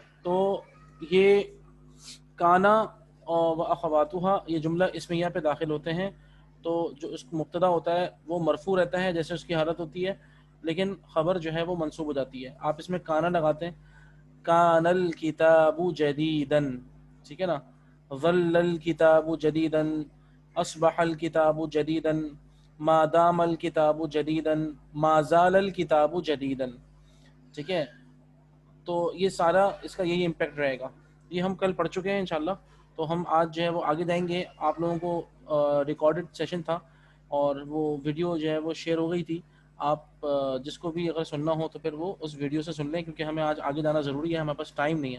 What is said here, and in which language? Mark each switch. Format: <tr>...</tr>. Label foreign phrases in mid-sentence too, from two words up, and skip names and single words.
<ur>تو یہ</ur> <ar>کانا و اخواتہا</ar> <ur>یہ جملہ اسمیہ پہ داخل ہوتے ہیں. تو جو اس مبتدا ہوتا ہے وہ مرفوع رہتا ہے جیسے اس کی حالت ہوتی ہے، لیکن خبر جو ہے وہ منصوب ہو جاتی ہے. آپ اس میں کانا لگاتے ہیں،</ur> <ar>کان الکتاب جدیدن،</ar> <ur>ٹھیک ہے نا.</ur> <ar>ظل الکتاب جدیدن، اصبح الکتاب جدیدن، ما دام الکتاب جدیدن، ما زال الکتاب جدیدن.</ar> <ur>ٹھیک ہے. تو یہ سارا اس کا یہی امپیکٹ رہے گا. یہ ہم کل پڑھ چکے ہیں انشاءاللہ. تو ہم آج جو ہے وہ آگے جائیں گے. آپ لوگوں کو</ur> <en>recorded session</en> <ur>تھا اور وہ ویڈیو جو ہے وہ شیئر ہو گئی تھی. آپ جس کو بھی اگر سننا ہو تو پھر وہ اس ویڈیو سے سن لیں، کیونکہ ہمیں آج آگے جانا ضروری ہے، ہمارے پاس ٹائم نہیں ہے.</ur>